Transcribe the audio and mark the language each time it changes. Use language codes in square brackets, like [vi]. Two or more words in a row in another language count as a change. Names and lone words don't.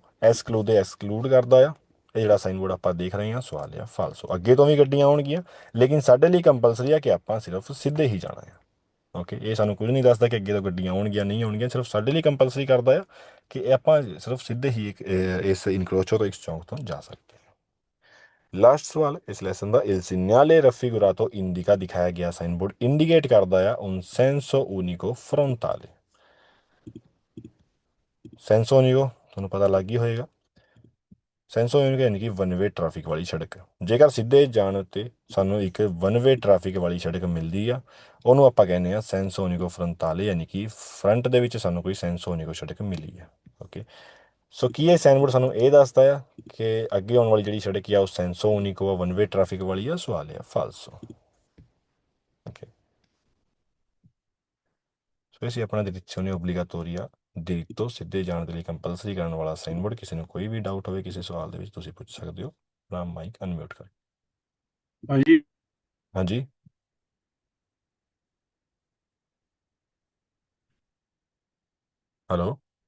[pa] ਐਕਸਕਲੂਡ ਕਰਦਾ ਆ ਇਹ ਜਿਹੜਾ ਸਾਈਨਬੋਰਡ ਆਪਾਂ ਦੇਖ ਰਹੇ ਹਾਂ ਸਵਾਲ ਆ ਫਾਲਸੋ ਅੱਗੇ ਤੋਂ ਵੀ ਗੱਡੀਆਂ ਆਉਣਗੀਆਂ ਲੇਕਿਨ ਸਾਡੇ ਲਈ ਕੰਪਲਸਰੀ ਆ ਕਿ ਆਪਾਂ ਸਿਰਫ ਸਿੱਧੇ ਹੀ ਜਾਣਾ ਆ ਓਕੇ ਇਹ ਸਾਨੂੰ ਕੁਝ ਨਹੀਂ ਦੱਸਦਾ ਕਿ ਅੱਗੇ ਤੋਂ ਗੱਡੀਆਂ ਆਉਣਗੀਆਂ ਨਹੀਂ ਆਉਣਗੀਆਂ ਸਿਰਫ ਸਾਡੇ ਲਈ ਕੰਪਲਸਰੀ ਕਰਦਾ ਆ ਕਿ ਇਹ ਆਪਾਂ ਸਿਰਫ ਸਿੱਧੇ ਹੀ ਇਸ ਇਨਕਰੋਚੋ ਤੋਂ ਇਸ ਚੌਂਕ ਤੋਂ ਜਾ ਸਕਦੇ ਹਾਂ ਲਾਸਟ ਸਵਾਲ ਇਸ ਲੈਸਨ ਦਾ [it] il segnale raffigurato indica [pa] ਦਿਖਾਇਆ ਗਿਆ ਸਾਈਨਬੋਰਡ ਇੰਡੀਕੇਟ ਕਰਦਾ ਆ [it] un senso unico frontale senso unico [pa] ਤੁਹਾਨੂੰ ਪਤਾ ਲੱਗ ਹੀ ਹੋਏਗਾ [it] senso unico [pa] ਯਾਨੀ ਕਿ [en] one way traffic [pa] ਵਾਲੀ ਸੜਕ ਜੇਕਰ ਸਿੱਧੇ ਜਾਣ ਉੱਤੇ ਸਾਨੂੰ ਇੱਕ [en] one way traffic [pa] ਵਾਲੀ ਸੜਕ ਮਿਲਦੀ ਆ ਉਹਨੂੰ ਆਪਾਂ ਕਹਿੰਦੇ ਆ [it] sensounico frontale [pa] ਯਾਨੀ ਕਿ ਫਰੰਟ ਦੇ ਵਿੱਚ ਸਾਨੂੰ ਕੋਈ ਸੈਂਸੋਨਿਕੋ ਸੜਕ ਮਿਲੀ ਆ ਓਕੇ ਸੋ ਕੀ ਇਹ ਸਾਈਨਬੋਰਡ ਸਾਨੂੰ ਇਹ ਦੱਸਦਾ ਆ ਕਿ ਅੱਗੇ ਆਉਣ ਵਾਲੀ ਜਿਹੜੀ ਸੜਕ ਆ ਉਹ ਸੈਂਸੋਨਿਕੋ [en] one way traffic [pa] ਵਾਲੀ ਆ ਸਵਾਲ ਆ ਫਾਲਸੋ ਓਕੇ ਸੋ ਇਹ ਸੀ ਆਪਣਾ [it] direzione obbligatoria diritto [pa] ਸਿੱਧੇ ਜਾਣ ਦੇ ਲਈ ਕੰਪਲਸਰੀ ਕਰਨ ਵਾਲਾ ਸਾਈਨਬੋਰਡ ਕਿਸੇ ਨੂੰ ਕੋਈ ਵੀ ਡਾਊਟ ਹੋਵੇ ਕਿਸੇ ਸਵਾਲ ਦੇ ਵਿੱਚ ਤੁਸੀਂ ਪੁੱਛ ਸਕਦੇ ਹੋ ਆਪਣਾ ਮਾਈਕ ਅਨਮਿਊਟ ਕਰ ਹਾਂਜੀ ਹਾਂਜੀ ਹੈਲੋ